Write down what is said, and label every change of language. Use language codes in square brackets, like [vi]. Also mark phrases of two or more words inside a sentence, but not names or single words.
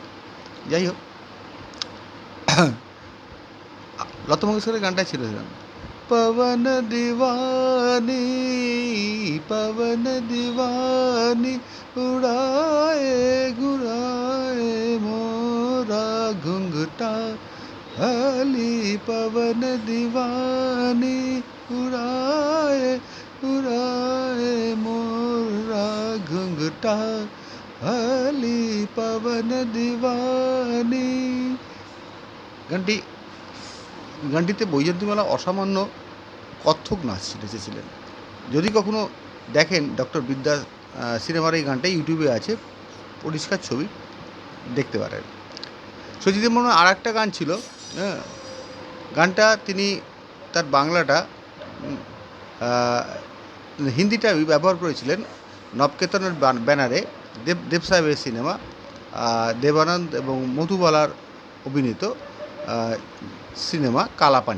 [bn] যাই হোক, লতা মঙ্গেশকরের গানটা ছিল [hi] पवन दीवानी, पवन दीवानी, उड़ाए घुराए मोरा ঘুंघटा हली, पवन दीवानी उड़ाए उड़ाए मोरा घुंघटा हली, पवन दीवानी। [bn] গানটিতে বৈজয়ন্তীমালা অসামান্য কত্থক নাচ নেচেছিলেন। যদি কখনো দেখেন ডক্টর বিদ্যা সিনেমার এই গানটা ইউটিউবে আছে, পরিষ্কার ছবি, দেখতে পারেন। শচীন দেববর্মনের আর একটা গান ছিল, গানটা তিনি তার বাংলাটা, হিন্দিটা ব্যবহার করেছিলেন নবকেতনের ব্যানারে, দেব সাহেবের সিনেমা, দেবানন্দ এবং মধুবালার অভিনীত সিনেমা কালাপানি।